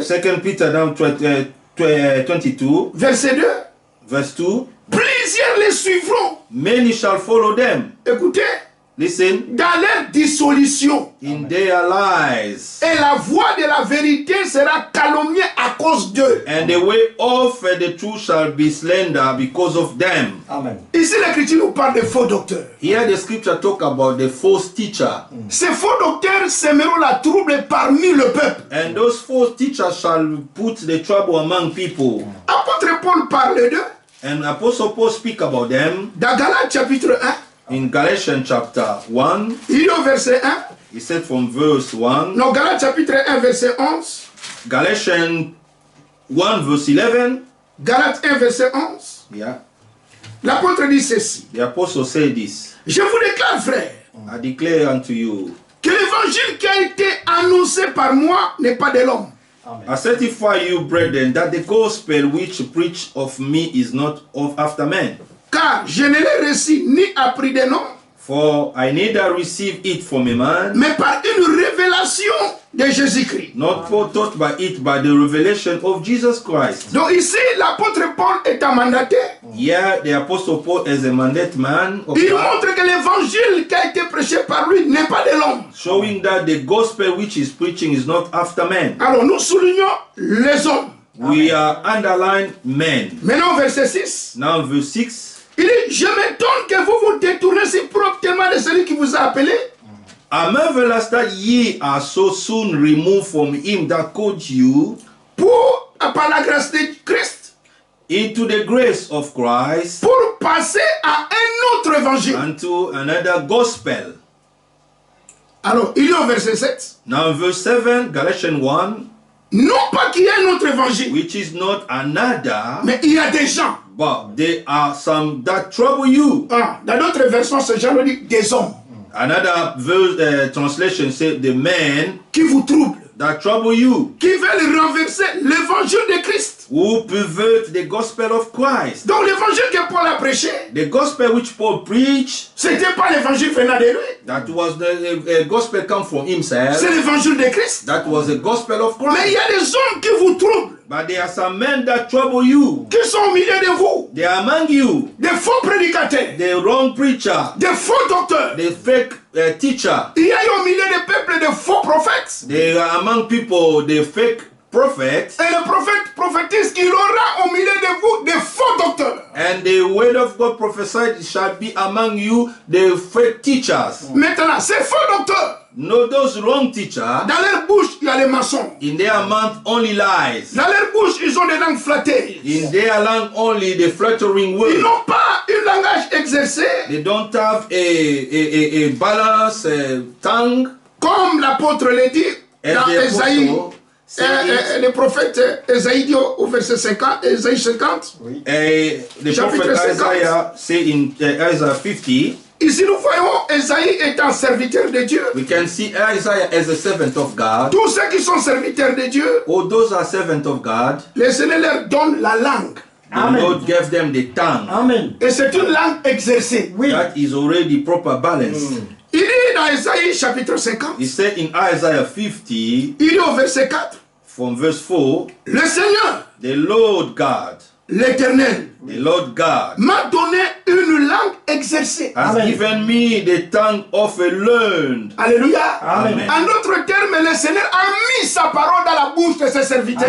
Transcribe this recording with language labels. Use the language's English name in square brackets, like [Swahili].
[English] 2 Peter down 22, [French] verset 2. [English] verse 2. [French] Plusieurs les suivront. [English] Many shall follow them. [French] Écoutez, [English] Listen, [French] dans leur dissolution. [English] in their lies. [French] Et la voix de la vérité sera calomniée à cause d'eux. [English] And the way of the truth shall be slender because of them. Amen. [French] Ici, l'Écriture nous parle des faux docteurs. [English] Here the scripture talk about the false teacher. [French] Ces faux docteurs sèmeront la trouble parmi le peuple. [English] And those false teachers shall put the trouble among people. [French] Apôtre Paul parle d'eux [English] And Apostle Paul speak about them [French] dans Galates chapitre 1. [English] in Galatians chapter 1. [French] Il est au verset 1. [English] He said from verse 1. [French] Non, Galates chapitre 1, verset 11. [English] Galatians 1 verse 11. [French] Galates 1, verset 11. Yeah. L'apôtre dit ceci. [English] The apostle said this. [French] Je vous déclare, frère, [English] I declare unto you, [French] que l'évangile qui a été annoncé par moi n'est pas de l'homme. [English] I certify you, brethren, that the gospel which preach of me is not of after men. [French] Car je ne l'ai reçu ni appris des noms, [English] For I neither receive it from a man, [French] mais par une révélation de Jésus-Christ. [English] not taught by it, by the revelation of Jesus Christ. [French] Donc ici, l'apôtre Paul est un mandataire. [English] Here, the apostle Paul is a mandate man of [French] Il [English] God, [French] montre que l'évangile qui a été prêché par lui n'est pas de l'homme. [English] showing that the gospel which is preaching is not after men. [French] Alors nous soulignons les hommes. [English] We are underlined men. [French] Maintenant, verset 6. [English] Now, verse 6. [French] Il dit, je m'étonne que vous vous détournez si promptement de celui qui vous a appelé. [English] I marvelous that ye are so soon removed from him that called you [French] Par la grâce de Christ, [English] into the grace of Christ, [French] pour passer à un autre évangile. [English] unto another gospel. [French] Alors, il est au verset 7. [English] Now, verse 7, Galatians 1, [French] Non pas qu'il y ait un autre évangile, [English] which is not another, [French] mais il y a des gens. [English] but there are some that trouble you. [French] Ah, dans d'autres versions, ce genre dit des hommes. [English] Another verse, translation said, the men [French] qui vous troublent, [English] that trouble you, [French] qui veulent renverser l'évangile de Christ. [English] who pervert the gospel of Christ. [French] Donc l'évangile que Paul a prêché, [English] The gospel which Paul preached, [French] c'était pas l'évangile venant de lui, [English] that was the gospel come from himself. [French] c'est l'évangile de Christ. [English] That was the gospel of [French] Mais il y [English] Christ. [French] a des hommes qui vous troublent, [English] But there are some men that trouble you. [French] qui sont au milieu de vous, [English] They are among you. [French] des faux prédicateurs, [English] The wrong preacher, [French] des faux docteurs. [English] the fake teacher. [French] Il y a eu au milieu des peuples de faux prophètes. [English] They are among people, the fake prophets. [French] Et le prophète prophétise qu'il aura au milieu de vous des faux docteurs. [English] And the word of God prophesied shall be among you, the fake teachers. [French] Maintenant, ces faux docteurs, [English] No, those wrong teachers, [French] dans leur bouche, il y a les mensonges. [English] in their mouth only lies. [French] Dans leur bouche, ils ont des langues flattées. [English] In their langue only the flattering [French] Ils [English] word. [French] n'ont pas un langage exercé [English] They don't have a balanced tongue. [French] comme l'apôtre l'a dit [English] As [French] dans [English] the [French] Ésaïe. [English] apostle said it. [French] Le prophète Ésaïe dit au verset 50, Ésaïe 50. [English] The [French] Chapitre [English] prophet [French] 50. [English] Isaiah say in Isaiah 50, [French] Ici, nous voyons Ésaïe étant serviteur de Dieu. [English] we can see Isaiah as a servant of God. [French] Tous ceux qui sont serviteurs de Dieu, [English] All those are servants of God. [French] le Seigneur leur donne la langue. [English] The Lord gave them the tongue. Amen. [French] Et c'est une langue exercée. Oui. [English] That is already proper balance. [French] Il dit dans Ésaïe chapitre 50, [English] He said in Isaiah 50, [French] il dit au verset 4, [English] from verse 4, [French] le Seigneur, [English] the Lord God, [French] l'Éternel, [English] the Lord God, [French] m'a donné une langue exercée. [English] has Amen. given me the tongue of a learned. Alléluia. Amen. [French] En d'autres termes, le Seigneur a mis sa parole dans la bouche de ses serviteurs.